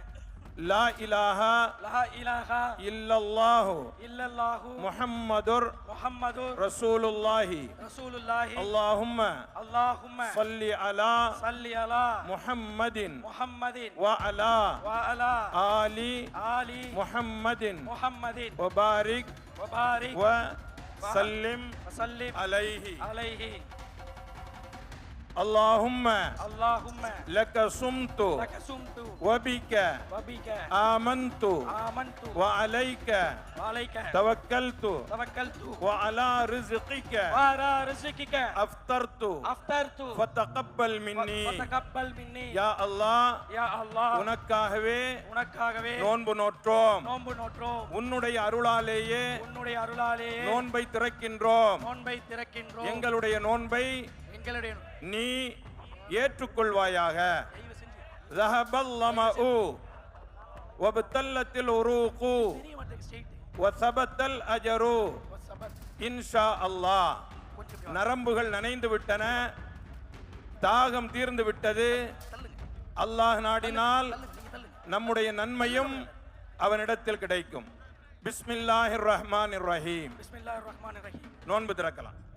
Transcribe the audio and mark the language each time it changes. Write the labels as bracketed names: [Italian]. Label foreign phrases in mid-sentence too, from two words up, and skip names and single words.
[Arabic] لا إله إلا الله محمد رسول الله اللهم صل على محمد وعلى آل محمد وبارك وسلم عليه. اللهم اللهم لك صمت لك صمت وبك وبك آمنت آمنت وعليك وعليك توكلت توكلت وعلى رزقك وعلى رزقك أفطرت أفطرت فتقبل مني وتقبل مني يا الله يا الله [Tamil] உனக்காகவே உனக்காகவே நோன்பு நோற்றோம். நோன்பு நோற்றோம். உன்னுடைய அருளாலேயே உன்னுடைய அருளாலே நோன்பை திறக்கின்றோம். நோன்பை திறக்கின்றோம். எங்களுடைய நோன்பை எங்களுடைய நீ ஏற்றுக்கொள்வாயாக. தயவு செஞ்சு [Arabic] ذهب الظمأ وابتلت العروق [Tamil] தெரிய மாட்டேங்குது ஸ்ட்ரைட் [Arabic] وثبت الأجر إن شاء الله. [Tamil] கொஞ்சம் நரம்புகள் நனைந்து விட்டன, தாகம் தீர்ந்து விட்டது. தள்ளுங்க அல்லாஹ் நாடினால் நீங்க தள்ளுங்க. நம்முடைய நன்மையும் அவனிடத்தில் கிடைக்கும். [Arabic] بسم الله الرحمن الرحيم. بسم الله الرحمن الرحيم. [Tamil] நோன்பு திறக்கலாம்.